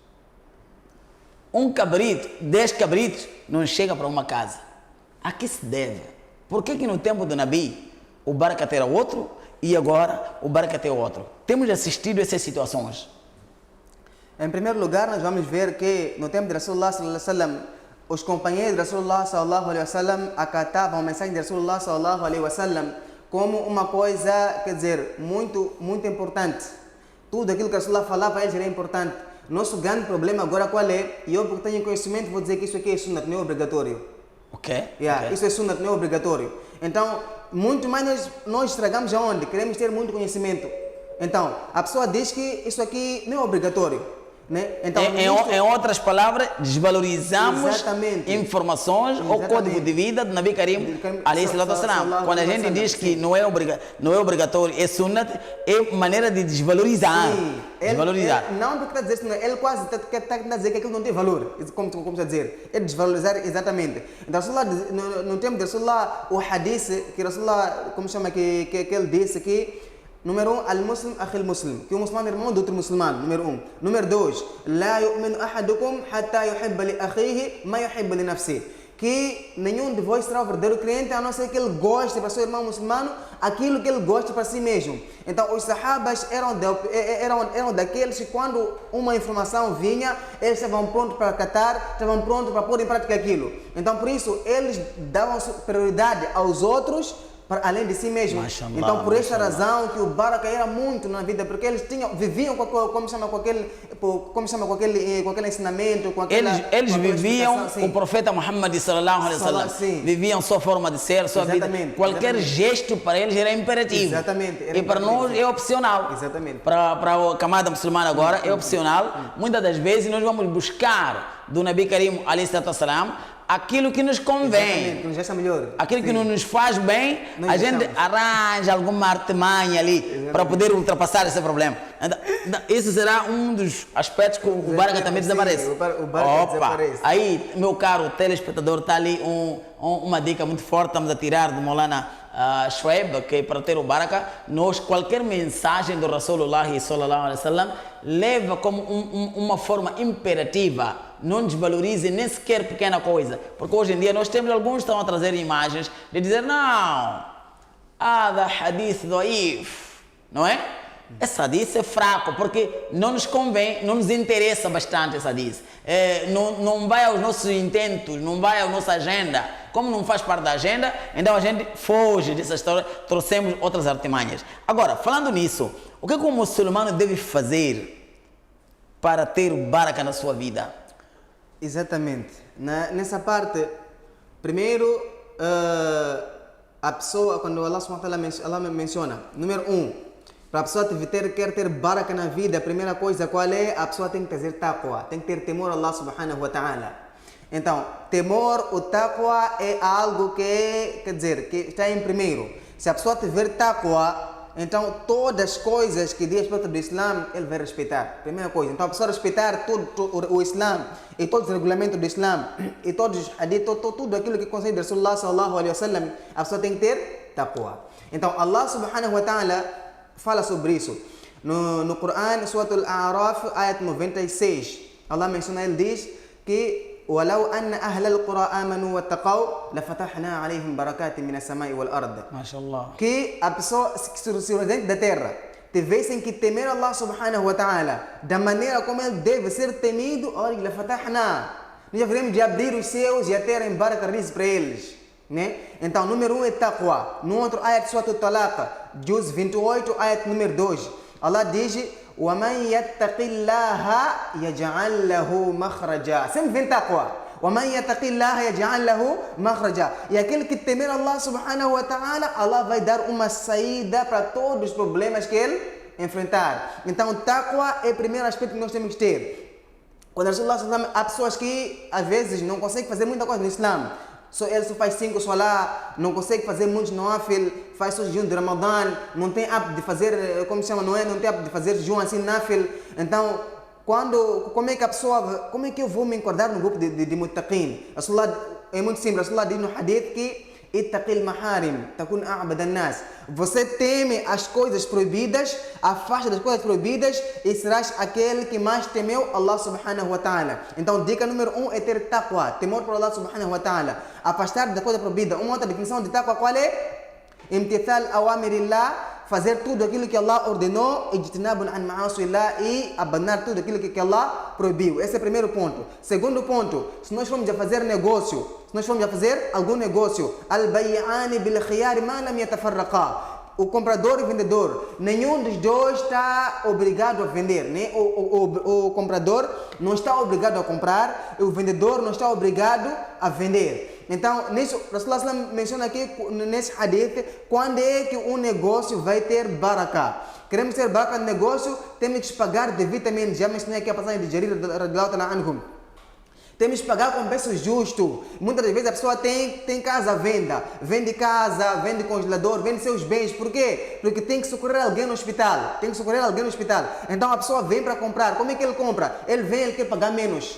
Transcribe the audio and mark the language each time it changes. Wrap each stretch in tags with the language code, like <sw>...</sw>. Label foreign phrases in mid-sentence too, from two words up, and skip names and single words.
<pt>Um cabrito, 10 cabritos não chega para uma casa. A que se deve? Por que no tempo do Nabi o barakat era outro e agora o barakat é outro? Temos assistido a essas situações. Em primeiro lugar, nós vamos ver que no tempo de Rasulullah</pt> <ar>صلى الله عليه وسلم,</ar> <pt>os companheiros de Rasulullah</pt> <ar>صلى الله عليه وسلم</ar> <pt>acatavam a mensagem de Rasulullah</pt> <ar>صلى الله عليه وسلم</ar> <pt>como uma coisa, quer dizer, muito, muito importante. Tudo aquilo que Rasulullah falava, eles era importante. Nosso grande problema agora qual é? E eu, porque tenho conhecimento, vou dizer que isso aqui é sunnat, não é obrigatório. Ok. Isso é sunnat, não é obrigatório. Então, muito mais nós estragamos aonde? Queremos ter muito conhecimento. Então, a pessoa diz que isso aqui não é obrigatório. Né? Então, em outras palavras, desvalorizamos informações ou código de vida do</pt> <ar>النبي الكريم عليه الصلاة والسلام.</ar> <pt>Quando a gente diz que não é obrigatório, é sunnat, é maneira de desvalorizar. Desvalorizar. Não porque está a dizer isso, ele quase está a dizer que aquilo não tem valor, como está a dizer. É desvalorizar exatamente. Então, no tempo de Rasulullah, o hadith que Rasulullah, como chama, que ele disse que número 1,</pt> <ar>المسلم أخو المسلم,</ar> <pt>que o muçulmano é irmão do outro muçulmano, número 1. Número 2,</pt> <ar>لا يؤمن أحدكم حتى يحب لأخيه ما يحب لنفسه,</ar> <pt>que nenhum de vós será o verdadeiro crente a não ser que ele goste para seu irmão muçulmano aquilo que ele gosta para si mesmo. Então os sahabas eram daqueles que quando uma informação vinha, eles estavam prontos para acatar, estavam prontos para pôr em prática aquilo. Então por isso eles davam prioridade aos outros além de si mesmo. Mashallah, então por essa razão que o baraka era muito na vida, porque eles viviam com aquele ensinamento, com aquela, eles viviam sim. o profeta Muhammad</pt> <ar>صلى الله عليه وسلم,</ar> <pt>viviam sua forma de ser, sua vida. Qualquer gesto para eles era imperativo. E para nós é opcional. Para a camada muçulmana agora é opcional. Muitas das vezes nós vamos buscar do</pt> <ar>النبي الكريم عليه السلام</ar> <pt>aquilo que nos convém, aquilo que não nos faz bem, a gente arranja alguma artimanha ali para poder ultrapassar esse problema. Então, esse será um dos aspectos que o baraka também desaparece. Desaparece. Aí, meu caro telespectador, está ali uma dica muito forte, estamos a tirar do Molana Shoaib, que para ter o baraka, qualquer mensagem do Rasulullah</pt> <ar>صلى الله عليه وسلم</ar> <pt>leva como uma forma imperativa. Não desvalorize nem sequer pequena coisa, porque hoje em dia nós temos alguns que estão a trazer imagens de dizer não,</pt> <ar>هذا حديث ضعيف,</ar> <pt>não é? Esse hadith é fraco, porque não nos convém, não nos interessa bastante esse hadith, não vai aos nossos intentos, não vai à nossa agenda. Como não faz parte da agenda, então a gente foge dessa história, trouxemos outras artimanhas. Agora, falando nisso, o que o muçulmano deve fazer para ter o baraka na sua vida? Exatamente. Nessa parte, primeiro, a pessoa, quando</pt> <ar>الله سبحانه وتعالى</ar> <pt>Allah menciona, número 1, para a pessoa quer ter baraka na vida, a primeira coisa qual é? A pessoa tem que ter taqwa, tem que ter temor a</pt> <ar>الله سبحانه وتعالى.</ar> <pt>Então, temor, o taqwa é algo que, quer dizer, que está em primeiro. Se a pessoa tiver taqwa, então todas as coisas que diz respeito do Islã, ele vai respeitar. Primeira coisa. Então a pessoa respeitar todo o Islã e todos os regulamentos do Islã e todos os hadith, tudo aquilo que concede Rasulullah</pt> <ar>صلى الله عليه وسلم,</ar> <pt>a pessoa tem que ter taqwa. Então</pt> <ar>الله سبحانه وتعالى</ar> <pt>fala sobre isso. No Coran, Surat Al-A'raf, ayat 96, Allah menciona, ele diz que</pt> <ar>ولو أن أهل القرى آمنوا واتقوا لفتحنا عليهم بركات من السماء والأرض. ما شاء الله.</ar> <pt>Que a pessoa, se os residentes da terra tivessem que temer</pt> <ar>الله سبحانه وتعالى</ar> <pt>da maneira como ele deve ser temido, olha, لفتحنا. Nós já veremos de abrir os céus e a terra em barcas para eles. Né? Então, número 1 é taqwa. No outro ayat, Surat Al-Talaq, Juz 28, ayat número 2.</pt> <ar>Allah diz وَمَنْ يَتَّقِ اللَّهَ يَجْعَلْ لَهُ مَخْرَجًا.</ar> <pt>Sempre vem taqwa.</pt> <ar>وَمَنْ يَتَّقِ اللَّهَ يَجْعَلْ لَهُ مَخْرَجًا.</ar> <pt>E aquele que temer</pt> <ar>الله سبحانه وتعالى,</ar> <pt>Allah vai dar uma saída para todos os problemas que ele enfrentar. Então, taqwa é o primeiro aspecto que nós temos que ter. Quando Rasulullah, há pessoas que às vezes não conseguem fazer muita coisa no Islã. Ele só faz 5 salah, não consegue fazer muitos nawafil, faz só jejum de Ramadã, não tem hábito de fazer, como se chama, não tem hábito de fazer jejum assim, nafil. Então, como é que a pessoa, como é que eu vou me enquadrar no grupo de muttaqin? É muito simples, Rasulullah diz no hadith que</pt> <ar>اتق المحارم تكن أعبد الناس.</ar> <pt>Você teme as coisas proibidas, afasta das coisas proibidas e serás aquele que mais temeu</pt> <ar>الله سبحانه وتعالى.</ar> <pt>Então, dica número 1 é ter taqwa, temor por</pt> <ar>الله سبحانه وتعالى.</ar> <pt>Afastar da coisa proibida. Uma outra definição de taqwa qual é?</pt> <ar>امتثال أوامر الله,</ar> <pt>fazer tudo aquilo que Allah ordenou,</pt> <ar>اجتناب عن معاصي الله,</ar> <pt>e abandonar tudo aquilo que Allah proibiu. Esse é o primeiro ponto. Segundo ponto, se nós formos a fazer negócio, se nós formos a fazer algum negócio,</pt> <ar>البيعان بالخيار ما لم يتفرقا.</ar> <pt>O comprador e o vendedor, nenhum dos dois está obrigado a vender, né? O comprador não está obrigado a comprar e o vendedor não está obrigado a vender. Então, nisso, Rasulullah menciona aqui nesse hadith, quando é que um negócio vai ter baraka. Queremos ter baraka no negócio, temos que pagar devidamente. Já mencionei aqui a passagem de Jarir</pt> <ar>رضي الله تعالى عنهم.</ar> <pt>Temos que pagar com preço justo. Muitas das vezes a pessoa tem casa à venda. Vende casa, vende congelador, vende seus bens. Por quê? Porque tem que socorrer alguém no hospital. Tem que socorrer alguém no hospital. Então a pessoa vem para comprar. Como é que ele compra? Ele vem, ele quer pagar menos.</pt>